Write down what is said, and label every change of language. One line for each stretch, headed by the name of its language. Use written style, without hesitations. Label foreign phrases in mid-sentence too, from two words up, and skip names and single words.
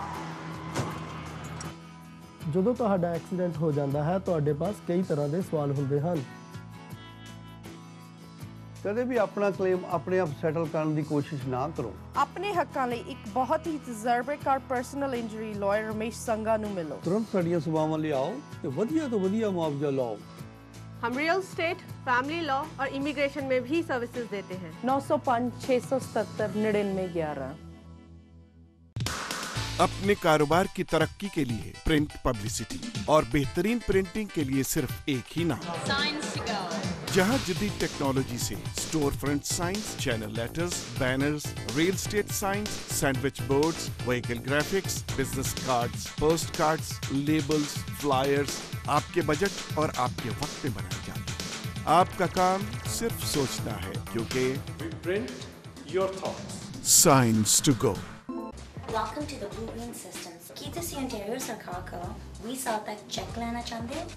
Punjabi: ਜਦੋਂ ਤੁਹਾਡਾ ਐਕਸੀਡੈਂਟ ਹੋ ਜਾਂਦਾ ਹੈ ਤੁਹਾਡੇ ਪਾਸ ਕਈ ਤਰ੍ਹਾਂ ਦੇ ਸਵਾਲ ਹੁੰਦੇ ਹਨ। ਕਦੇ ਵੀ ਆਪਣਾ ਕਲੇਮ ਆਪਣੇ ਆਪ ਸੈਟਲ ਕਰਨ ਦੀ ਕੋਸ਼ਿਸ਼ ਨਾ ਕਰੋ। ਆਪਣੇ ਹੱਕਾਂ ਲਈ ਇੱਕ ਬਹੁਤ ਹੀ ਤਜਰਬੇਕਾਰ
English: personal injury lawyer
Punjabi: ਰਮੇਸ਼ ਸੰਗਾ ਨੂੰ ਮਿਲੋ। ਤੁਰੰਤ ਸਾਡੀਆਂ ਸੇਵਾਵਾਂ ਲਈ ਆਓ ਤੇ ਵਧੀਆ ਤੋਂ ਵਧੀਆ ਮੁਆਵਜ਼ਾ ਲਓ।
Hindi: हम
English: real estate, family law
Hindi: और इमिग्रेशन में भी सर्विसेज देते हैं। 905-677-9911। अपने कारोबार की तरक्की के लिए
English: print publicity
Hindi: और बेहतरीन प्रिंटिंग के लिए सिर्फ एक ही नाम, जहां जदीद टेक्नोलॉजी से
English: store front signs, channel letters, banners, real estate signs, sandwich boards, vehicle graphics, business cards, post cards, labels, flyers
Hindi: आपके बजट और आपके वक्त में बनाए जाते हैं। आपका काम सिर्फ सोचना है क्योंकि
English: We print your thoughts. साइंस टू गो। Welcome to the Blue Green Systems.
Punjabi: ਕੀ ਤੁਸੀਂ ontario ਸਰਕਾਰ ਕੋਲੋਂ 20 ਸਾਲ ਤੱਕ ਚੈੱਕ ਲੈਣਾ ਚਾਹੁੰਦੇ ਹੋ?